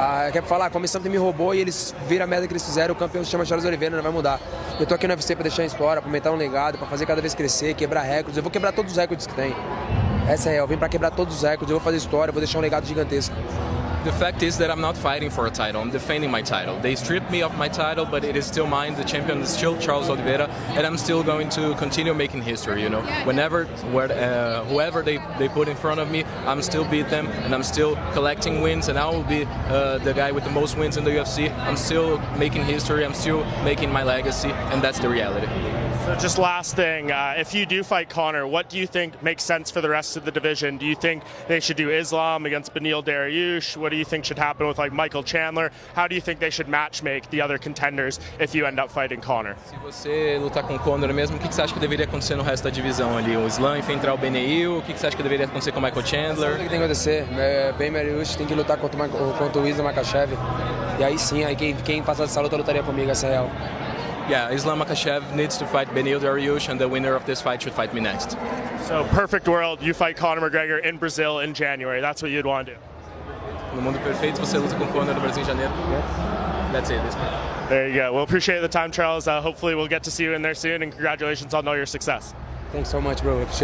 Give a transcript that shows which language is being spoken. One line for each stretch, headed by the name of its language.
Portuguese: Quer falar, a comissão me roubou e eles viram a merda que eles fizeram, o campeão se chama Charles Oliveira, não vai mudar. Eu tô aqui no UFC pra deixar a história, pra aumentar um legado, pra fazer cada vez crescer, quebrar recordes. Eu vou quebrar todos os recordes que tem. Essa é real. Eu vim pra quebrar todos os recordes, eu vou fazer história, vou deixar um legado gigantesco.
English: The fact is that I'm not fighting for a title, I'm defending my title. They stripped me of my title, but it is still mine. The champion is still Charles Oliveira, and I'm still going to continue making history, you know. Whoever they put in front of me, I'm still beat them, and I'm still collecting wins, and I will be the guy with the most wins in the UFC. I'm still making history, I'm still making my legacy, and that's the reality. So just last thing, if you do fight Conor, what do you think makes sense for the rest of the division? Do you think they should do Islam against Beneil Dariush? What do you think should happen with like Michael Chandler? How do you think they should matchmake the other contenders if you end up fighting Conor?
Portuguese: Se você lutar com o Conor mesmo, o que você acha que deveria acontecer no resto da divisão ali? O Islam enfrentar o Beneil, o que você acha que deveria acontecer com o Michael Chandler? O que tem que acontecer? Bem Dariush tem que lutar contra o Islam Makhachev. E aí sim, aí quem passar dessa luta lutaria comigo, essa é real.
English: Yeah, Islam Makhachev needs to fight Beneil Dariush, and the winner of this fight should fight me next. So perfect world, you fight Conor McGregor in Brazil in January. That's what you'd want to do.
Portuguese: No mundo perfeito, você luta com o Conor no Brasil em janeiro.
English: That's it. There you go. Well, appreciate the time, Charles. Hopefully we'll get to see you in there soon, and congratulations on all your success. Thanks so much, bro. Appreciate it.